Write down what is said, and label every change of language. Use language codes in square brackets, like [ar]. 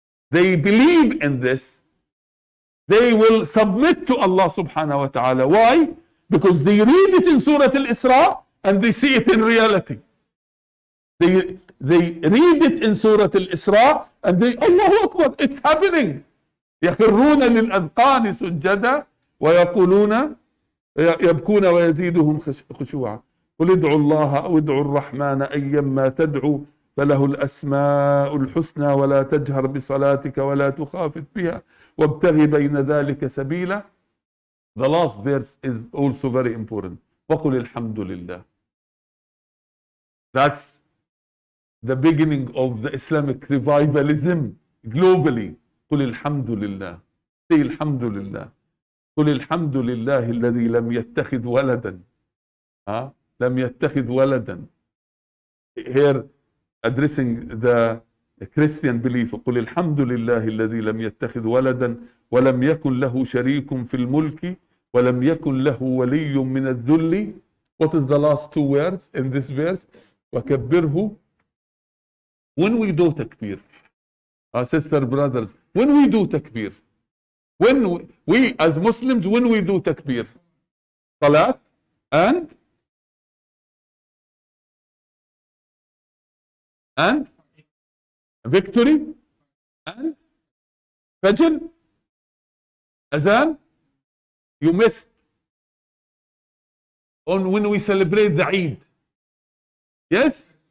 [en] They believe in this. They will submit to Allah subhanahu wa ta'ala. Why? Because they read it in Surah Al-Isra and they see it in reality. They read it in Surah Al-Isra and they, Allahu Akbar, it's happening. [ar] يخرون للأذقان سجدا ويقولون يبكون ويزيدهم خشوعا. قل ادعوا الله أو ادعوا الرحمن أيما تدعوا فله الأسماء الحسنى ولا تجهر بصلاتك ولا تخافت بها وابتغ بين ذلك سبيلا. [en] The last verse is also very important. [ar] وقل الحمد لله. [en] That's the beginning of the Islamic revivalism globally. [ar] قل الحمد لله. Say الحمد لله. قل الحمد لله الذي لم يتخذ ولدا. لم يتخذ ولدا. [en] Here addressing the Christian belief. [ar] قل الحمد لله الذي لم يتخذ ولدا ولم يكن له شريك في الملك ولم يكن له ولي من الذل. [en] What is the last two words in this verse? [ar] وكبره. [en] When we do takbir, sister brothers, when we do takbir, when we as Muslims, when we do takbir, salat and victory and fajr, azan, you missed on when we celebrate the Eid. Yes?